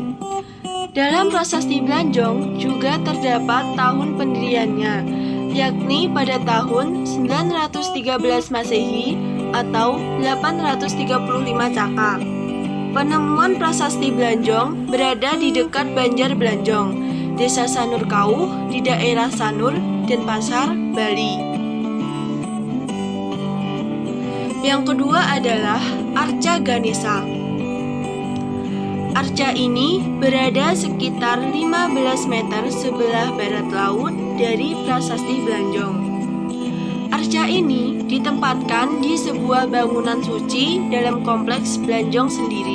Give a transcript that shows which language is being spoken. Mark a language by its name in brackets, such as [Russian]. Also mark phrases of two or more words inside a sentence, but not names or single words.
[Indonesian] Dalam Prasasti Blanjong juga terdapat tahun pendiriannya, yakni pada tahun 913 Masehi atau 835 Caka. Penemuan Prasasti Blanjong berada di dekat Banjar Blanjong, Desa Sanur Kauh di daerah Sanur, Denpasar, Bali. Yang kedua adalah Arca Ganesha. Arca ini berada sekitar 15 meter sebelah barat laut dari Prasasti Blanjong. Arca ini ditempatkan di sebuah bangunan suci dalam kompleks Blanjong sendiri.